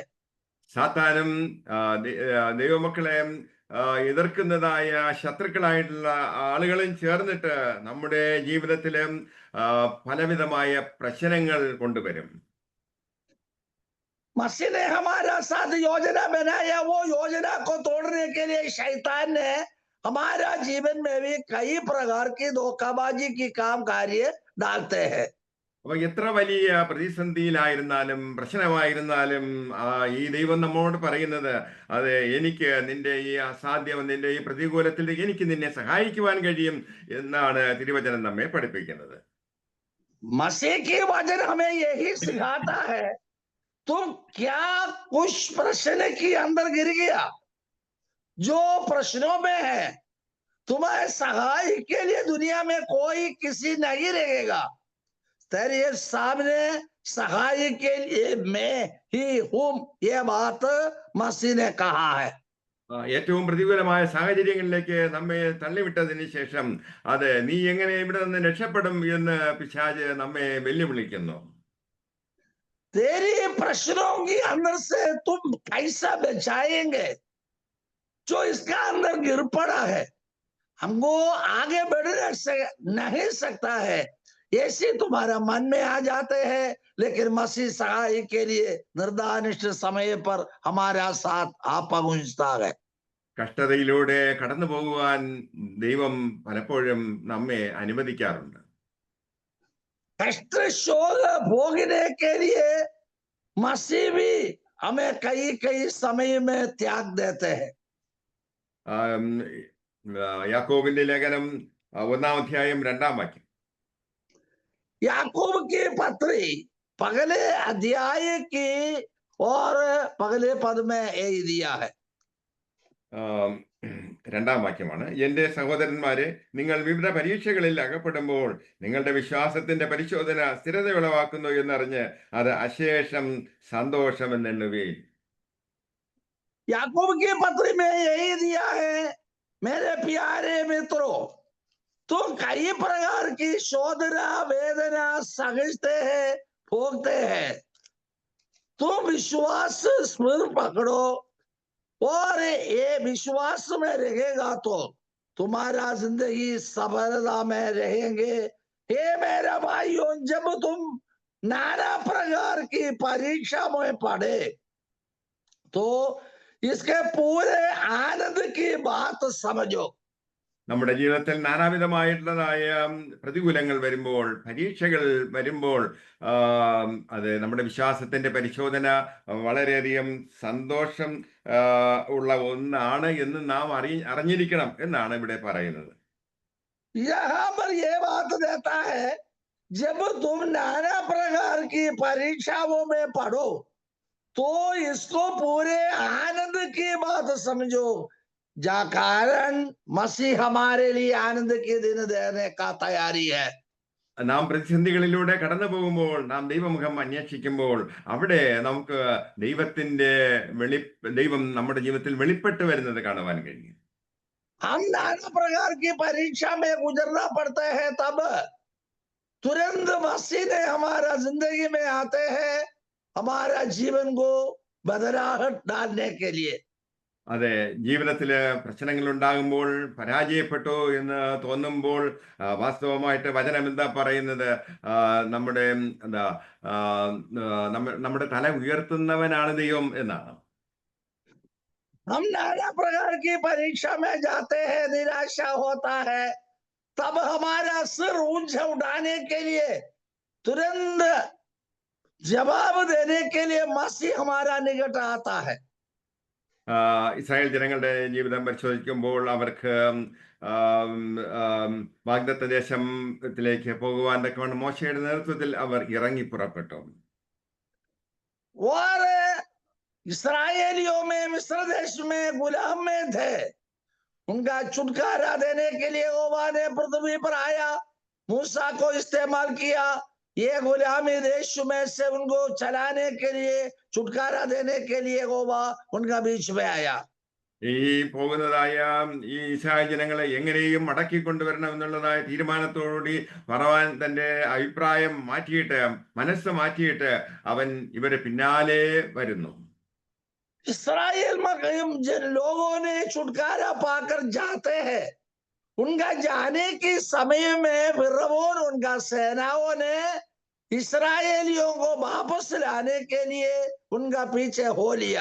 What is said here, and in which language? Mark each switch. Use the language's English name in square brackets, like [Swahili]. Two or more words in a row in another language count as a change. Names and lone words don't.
[Malayalam] സാത്താനും ദൈവമക്കളെ എതിർക്കുന്നതായ ശത്രുക്കളായിട്ടുള്ള ആളുകളും ചേർന്നിട്ട് നമ്മുടെ ജീവിതത്തിലും പലവിധമായ പ്രശ്നങ്ങൾ കൊണ്ടുവരും. [Hindi] मसीह ने हमारा साथ योजना बनाया, वो योजना को तोड़ने के लिए शैतान ने हमारा जीवन में भी कई प्रकार की धोखाबाजी की काम कार्य डालते हैं। [Malayalam] അപ്പൊ എത്ര വലിയ പ്രതിസന്ധിയിലായിരുന്നാലും പ്രശ്നമായിരുന്നാലും ഈ ദൈവം നമ്മോട് പറയുന്നത്, അത് എനിക്ക് നിന്റെ ഈ അസാധ്യം, നിന്റെ ഈ പ്രതികൂലത്തിൽ എനിക്ക് നിന്നെ സഹായിക്കുവാൻ കഴിയും എന്നാണ് തിരുവചനം നമ്മെ പഠിപ്പിക്കുന്നത്. [Hindi] मसीह की वचन हमें यही सिखाता है, तुम क्या कुछ प्रश्न के अंदर गिर गया, जो प्रश्नों में है तुम्हारे सहाय के लिए दुनिया में कोई किसी नहीं रहेगा, तेरे सामने सहाय के लिए मैं ही हूं, ये बात मसीह ने कहा है। [Malayalam] ഏറ്റവും പ്രതികൂലമായ സാഹചര്യങ്ങളിലേക്ക് നമ്മെ തള്ളിവിട്ടതിന് ശേഷം അത് നീ എങ്ങനെ ഇവിടെ നിന്ന് രക്ഷപ്പെടും എന്ന് പിശാച് നമ്മെ വെല്ലുവിളിക്കുന്നു. [Hindi] तेरी प्रश्नों के अंदर से तुम कैसा बचाएंगे, जो इसका अंदर गिर पड़ा है, हमको आगे बढ़ने से नहीं सकता है, ऐसे तुम्हारा मन में आ जाते हैं, लेकिन मसीह सहाय के लिए निर्धारित समय पर हमारा साथ आ पहुंचता है। [Malayalam] കഷ്ടതയിലൂടെ കടന്നു പോകുവാൻ ദൈവം പലപ്പോഴും നമ്മെ അനുവദിക്കാറുണ്ട്. [Hindi] कष्ट शोक भोगने के लिए मसीह भी हमें कई कई समय में त्याग देते हैं। [Malayalam] യാക്കോബിന്റെ ലേഖനം 1-ാം അധ്യായം 2-ാം വാക്യം. [Hindi] याकूब की पत्री पगले अध्याय की और पगले पद में यही दिया है। [Malayalam] 2-ാം വാക്യമാണ്. എന്റെ സഹോദരന്മാരെ, നിങ്ങൾ വിവിധ പരീക്ഷകളിൽ അകപ്പെടുമ്പോൾ നിങ്ങളുടെ വിശ്വാസത്തിന്റെ പരിശോധന സ്ഥിരത ഉളവാക്കുന്നു എന്നറിഞ്ഞ് അത് അശേഷം സന്തോഷമെന്നുവീൻ. [Hindi] याकूब की पत्री में यही दिया है, मेरे प्यारे मित्रों, तुम कई प्रकार की शोधना वेदना सहजते हैं, भोगते हैं, तुम विश्वास स्मृति पकड़ो और ये विश्वास में रहेगा तो तुम्हारा जिंदगी सफलता में रहेंगे। हे मेरा भाइयों, जब तुम नाना प्रकार की परीक्षा में पढ़े तो इसके पूरे आनंद की बात समझो। [Malayalam] നമ്മുടെ ജീവിതത്തിൽ നാനാവിധമായിട്ടുള്ളതായ പ്രതികൂലങ്ങൾ വരുമ്പോൾ, പരീക്ഷകൾ വരുമ്പോൾ, അത് നമ്മുടെ വിശ്വാസത്തിന്റെ പരിശോധന വളരെയധികം സന്തോഷം ഉള്ള ഒന്നാണ് എന്ന് നാം അറിഞ്ഞിരിക്കണം എന്നാണ് ഇവിടെ പറയുന്നത്. [Hindi] यहाँ पर ये बात देता है, जब तुम नाना प्रकार की परीक्षाओं में पढ़ो तो इसको पूरे आनंद की बात समझो, जा कारण मसीह हमारे लिए आनंद के दिन देने का तैयारी है. [Malayalam] നാം പ്രതിസന്ധികളിലൂടെ കടന്നു പോകുമ്പോൾ, നാം ദൈവമുഖം അന്വേഷിക്കുമ്പോൾ, അവിടെ നമുക്ക് ദൈവം നമ്മുടെ ജീവിതത്തിൽ വെളിപ്പെട്ട് വരുന്നത് കാണുവാൻ കഴിയും. [Hindi] हम नाना प्रकार की परीक्षा में गुजरना पड़ते हैं, तब तुरंत मसीह ने हमारा जिंदगी में आते हैं हमारा जीवन को बदलाहट डालने के लिए. [Malayalam] അതെ, ജീവിതത്തില് പ്രശ്നങ്ങൾ ഉണ്ടാകുമ്പോൾ, പരാജയപ്പെട്ടു എന്ന് തോന്നുമ്പോൾ, വാസ്തവമായിട്ട് വചനം എന്താ പറയുന്നത്? നമ്മുടെ നമ്മുടെ തല ഉയർത്തുന്നവനാണ് ദൈവം എന്നാണ്. [Hindi] हम नाना प्रकार की परीक्षा में जाते हैं, निराशा होता है, तब हमारा सिर ऊंचा उठाने के लिए, तुरंत जवाब देने के लिए मसीह हमारा निकट आता है. [Malayalam] ഇസ്രായേൽ ജനങ്ങളുടെ ജീവിതം പരിശോധിക്കുമ്പോൾ അവർക്ക് വാഗ്ദത്ത ദേശത്തിലേക്ക് പോകുവാൻ തക്കവണ്ണം മോശയുടെ നേതൃത്വത്തിൽ അവർ ഇറങ്ങി പുറപ്പെട്ടു. [Hindi] और इस्राएलियों में मिस्र देश में गुलाम में थे, उनका छुटकारा देने के लिए यहोवा ने पृथ्वी पर आया, मूसा को इस्तेमाल किया, ये गुलामी देश में से उनको चलाने के लिए, छुटकारा देने के लिए यहोवा उनका बीच में आया. [Malayalam] ഈ പോകുന്നതായ ഈ ഇസ്രായേൽ ജനങ്ങളെ എങ്ങനെയും മടക്കി കൊണ്ടുവരണം എന്നുള്ളതായ തീരുമാനത്തോടുകൂടി ഫറവോൻ തന്റെ അഭിപ്രായം മാറ്റിയിട്ട്, മനസ്സ് മാറ്റിയിട്ട് അവൻ ഇവരെ പിന്നാലെ വരുന്നു. [Hindi] इस्राएल में जिन लोगों ने छुटकारा पाकर जाते हैं, उनका जाने के समय में फिरौन उनका सेनाओं ने इस्राएलियों को वापस लाने के लिए उनका पीछे हो लिया.